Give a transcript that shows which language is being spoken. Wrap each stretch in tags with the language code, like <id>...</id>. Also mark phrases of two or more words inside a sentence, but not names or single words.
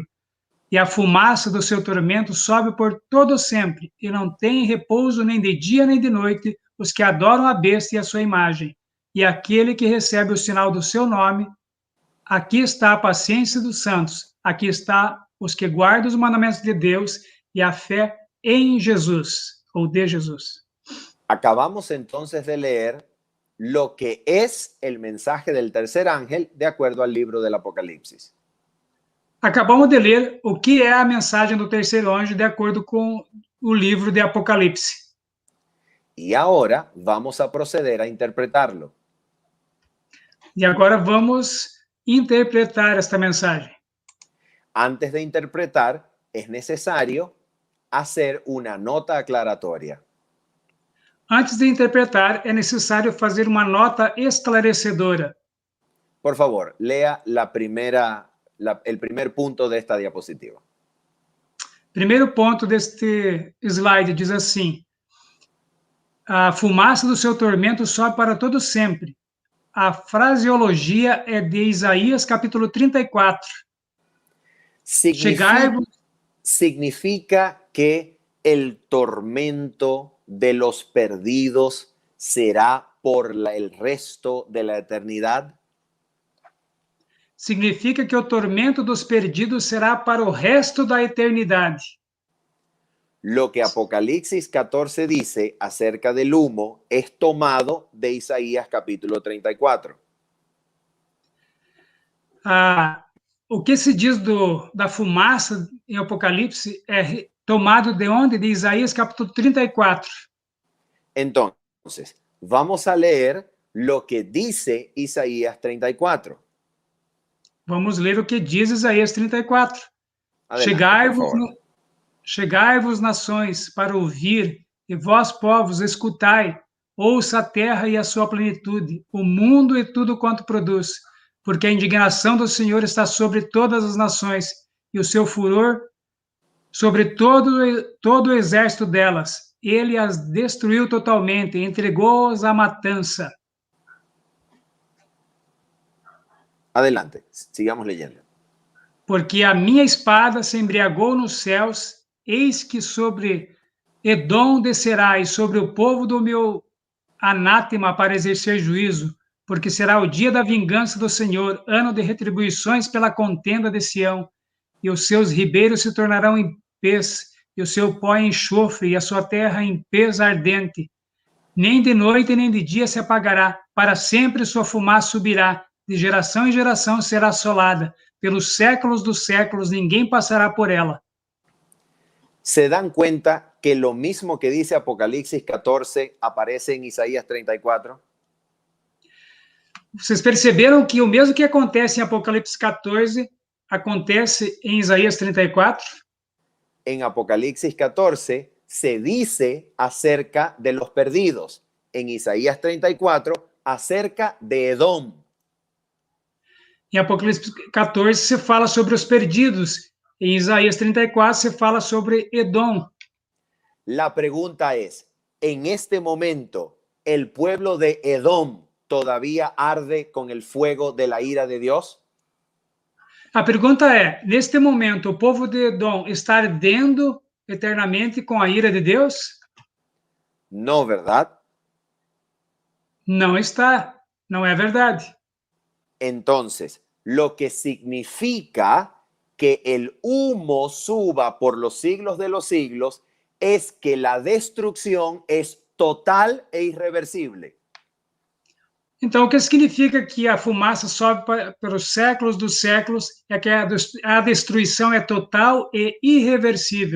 <pt>E a fumaça do seu tormento sobe por todo sempre, e não tem repouso nem de dia nem de noite os que adoram a besta e a sua imagem. E aquele que recebe o sinal do seu nome, aqui está a paciência dos santos, aqui está os que guardam os mandamentos de Deus e a fé em Jesus, ou de Jesus.</pt> <es>Acabamos entonces de leer lo que es el mensaje del tercer ángel de acuerdo al libro del Apocalipsis.</es> <pt>Acabamos de ler o que é a mensagem do terceiro anjo de acordo com o livro de Apocalipse.</pt> <es>Y ahora vamos a proceder a interpretarlo.</es> <pt>E agora vamos interpretar esta mensagem.</pt> <es>Antes de interpretar, es necesario hacer una nota aclaratoria.</es> <pt>Antes de interpretar, é necessário fazer uma nota esclarecedora.</pt> <es>Por favor, lea el primer punto de esta diapositiva.</es> <pt>Primeiro ponto deste slide diz assim: a fumaça do seu tormento sobe para todo sempre. A fraseologia é de Isaías, capítulo 34.</pt> <es>Significa que el tormento de los perdidos será por el resto de la eternidad.</es> <pt>Significa que o tormento dos perdidos será para o resto da eternidade.</pt> <es>Lo que Apocalipsis 14 dice acerca del humo es tomado de Isaías capítulo 34.</es> <pt>O que se diz da fumaça em Apocalipse é tomado de onde? De Isaías capítulo 34.</pt> <es>Entonces, vamos a leer lo que dice Isaías 34.</es> <pt>Vamos ler o que diz Isaías 34.</pt> <es>Adelante, por favor.</es> <pt>Chegai-vos, nações, para ouvir, e vós, povos, escutai. Ouça a terra e a sua plenitude, o mundo e tudo quanto produz. Porque a indignação do Senhor está sobre todas as nações, e o seu furor sobre todo o exército delas. Ele as destruiu totalmente, entregou-as à matança.</pt> <es>Adelante, sigamos leyendo.</es> <pt>Porque a minha espada se embriagou nos céus, eis que sobre Edom descerá, e sobre o povo do meu anátema para exercer juízo, porque será o dia da vingança do Senhor, ano de retribuições pela contenda de Sião, e os seus ribeiros se tornarão em pez, e o seu pó em enxofre, e a sua terra em pez ardente. Nem de noite nem de dia se apagará, para sempre sua fumaça subirá, de geração em geração será assolada, pelos séculos dos séculos ninguém passará por ela.</pt> <es>¿Se dan cuenta que lo mismo que dice Apocalipsis 14 aparece en Isaías 34?</es> <pt>Vocês perceberam que o mesmo que acontece em Apocalipse 14 acontece em Isaías 34?</pt> <es>En Apocalipsis 14 se dice acerca de los perdidos. En Isaías 34 acerca de Edom.</es> <pt>Em Apocalipse 14 se fala sobre os perdidos. Em Isaías 34 se fala sobre Edom.</pt> <es>La pregunta es, ¿en este momento el pueblo de Edom todavía arde con el fuego de la ira de Dios?</es> <pt>A pergunta é, neste momento, o povo de Edom está ardendo eternamente com a ira de Deus?</pt> <es>No, ¿verdad?</es> <pt>Não está. Não é verdade.</pt> <es>Entonces, lo que significa que el humo suba por los siglos de los siglos es que la destrucción es total e irreversible.</es> <pt>Então, o que significa que a fumaça sobe pelos séculos dos séculos é que a destruição é total e irreversível.</pt>